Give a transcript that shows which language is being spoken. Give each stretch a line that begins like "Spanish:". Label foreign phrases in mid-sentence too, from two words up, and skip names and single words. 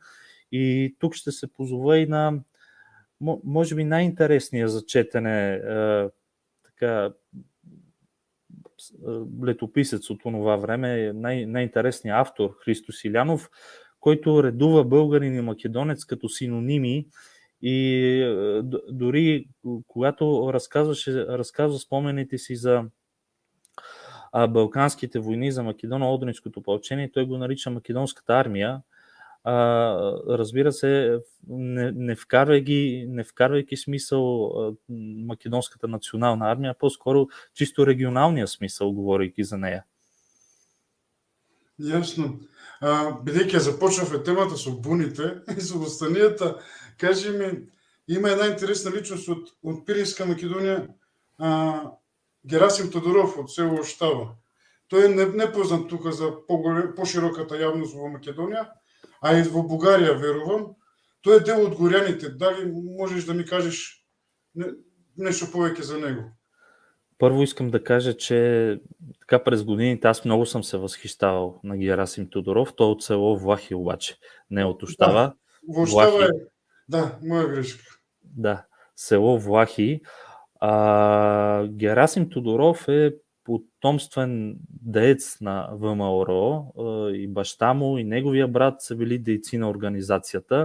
Bulgarian: И тук ще се позова и на, може би, най-интересния за четене летописец от това време, най-интересният автор Христо Силянов, който редува българин и македонец като синоними и дори когато разказва спомените си за Балканските войни, за Македоно-Одринското опълчение, той го нарича Македонската армия. Разбира се, не вкарвайки смисъл Македонската национална армия, а по-скоро чисто регионалния смисъл, говорейки за нея. Ясно.
Macedonian: Бидејќи започнавме темата со буните и со востанијата, кажи ми, има една интересна личност од Пиринска Македонија, Герасим Тодоров од село Оштава. Тој е непознат тука за пошироката јавност во Македонија, а и во Бугарија, верувам. Тој е дел од горјаните. Дали можеш да ми кажеш нешто повеќе за него?
Bulgarian: Първо искам да кажа, че така през годините аз много съм се възхищавал на Герасим Тодоров. Той от село Влахи обаче, не от Оштава.
Macedonian: Да, во Оштава е. Да, моя грешка. Да, село Влахи.
Bulgarian: Герасим Тодоров е потомствен деец на ВМРО и баща му и неговия брат са били дейци на организацията.